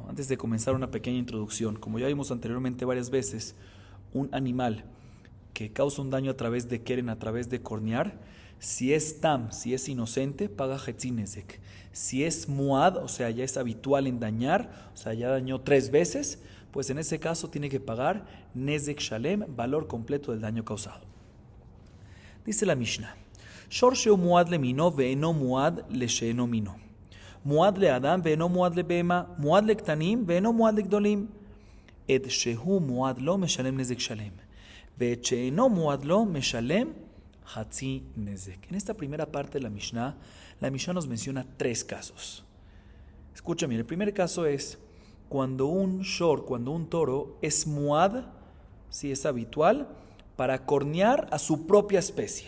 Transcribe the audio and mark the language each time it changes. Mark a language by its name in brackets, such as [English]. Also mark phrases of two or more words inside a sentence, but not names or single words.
[Spanish] Antes de comenzar una pequeña introducción, como ya vimos anteriormente varias veces, un animal que causa un daño a través de keren, a través de cornear, si es tam, si es inocente, paga Hetzinezek. Si es muad, o sea, ya es habitual en dañar, o sea, ya dañó 3 veces, pues en ese caso tiene que pagar [Hebrew] נזק שלם, [Spanish] valor completo del daño causado. [Hebrew] Dice la Mishnah: שור שהוא מועד למינו ואינו מועד לשאינו מינו. מועד לאדם ואינו מועד לבהמה מועד לקטנים ואינו מועד לגדולים. את שהוא מועד לו משלם נזק שלם. ואת שאינו מועד לו משלם חצי נזק. [Spanish] En esta primera parte de la Mishnah nos menciona 3 casos. Escucha bien, el primer caso es cuando un shor, cuando un toro es muad, si es habitual, para cornear a su propia especie.